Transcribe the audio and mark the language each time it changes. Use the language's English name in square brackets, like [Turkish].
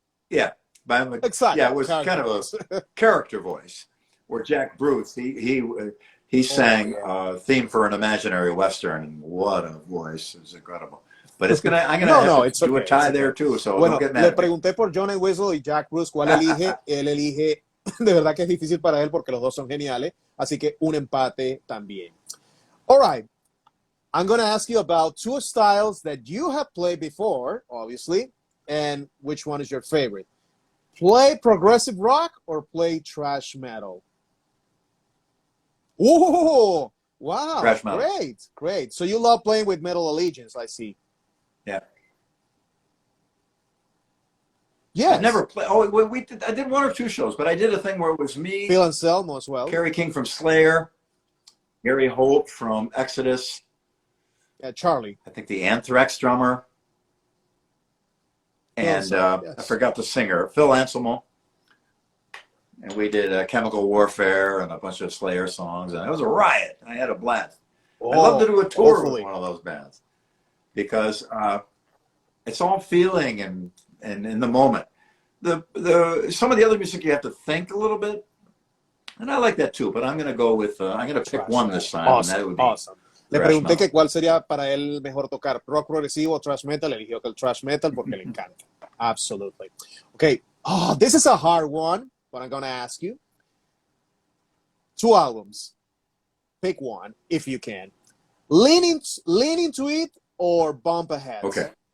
[English] Yeah. Exactly. Yeah, it was kind of a character voice. Where Jack Bruce, he sang "Theme for an Imaginary Western," and what a voice! It's incredible. But I'm gonna do a tie there too. So [Spanish] bueno, [English] don't get mad. [Spanish] Le pregunté por John Entwistle y Jack Bruce cuál elige. Él elige. De verdad que es difícil para él porque los dos son geniales. Así que un empate también. [English] All right. I'm going to ask you about two styles that you have played before, obviously, and which one is your favorite? Play progressive rock or play thrash metal? Oh, wow. Thrash metal. Great. So you love playing with Metal Allegiance, I see. Yeah. Yes. I never played. I did one or two shows, but I did a thing where it was me, Phil Anselmo as well, Kerry King from Slayer, Gary Holt from Exodus, Charlie, I think the Anthrax drummer, and I forgot the singer, Phil Anselmo. And we did Chemical Warfare and a bunch of Slayer songs, and it was a riot. I had a blast. I'd love to do a tour with one of those bands because it's all feeling and in the moment. Some of the other music you have to think a little bit, and I like that too. But I'm going to go with I'm going to pick one this time. Awesome. And that would be Awesome. [Spanish] Le pregunté que cuál sería para él mejor tocar, rock progresivo o thrash metal. Eligió que el thrash metal porque le encanta. [English] Absolutely. Okay. Oh, this is a hard one, but I'm gonna ask you. Two albums. Pick one if you can. Lean into it or bump ahead. Okay.